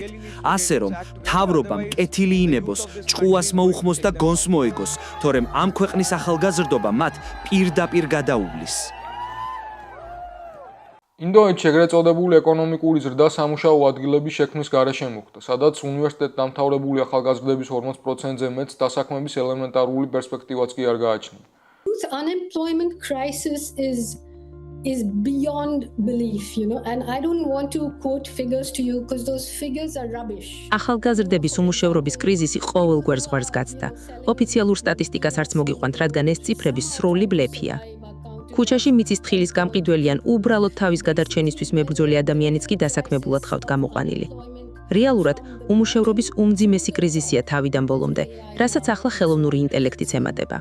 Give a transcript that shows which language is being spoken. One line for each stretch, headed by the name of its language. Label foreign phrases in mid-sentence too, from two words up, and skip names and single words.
Georgian: ასე რომ, მთავრობამ კეთილი ინებოს, ჭყუას მოუხმოს და გონს მოეგოს, თორემ ამ ქვეყნის ახალგაზრდობა მათ პირდაპირ გადაუვლის. ინდოეთში ეგრეთ წოდებული ეკონომიკური ზრდა სამუშაო ადგილების შექმნის გარეშე მოხდა, სადაც უნივერსიტეტ დამთავრებული ახალგაზრდების 40%-ზე მეტს დასაქმების ელემენტარული პერსპექტივაც კი არ გააჩნია.
English: Youth unemployment crisis is beyond belief, and I don't want to quote figures to you because those figures are rubbish.
Georgian: ახალგაზრდების უმუშევრობის კრიზისი ყოველგვარ ზღვარს გაცდა. ოფიციალურ სტატისტიკას არც მოგიყვანთ, რადგან ეს ციფრები სრული ბლეფია. ქუჩაში მიწის თხილის გამყიდველი ან უბრალოდ თავის გადარჩენისთვის მებრძოლი ადამიანიც კი დასაქმებულად ხავთ გამოყვანილი. რეალურად, უმუშევრობის უმძიმესი კრიზისია თავიდან ბოლომდე, რასაც ახლა ხელოვნური ინტელექტიც ემატება.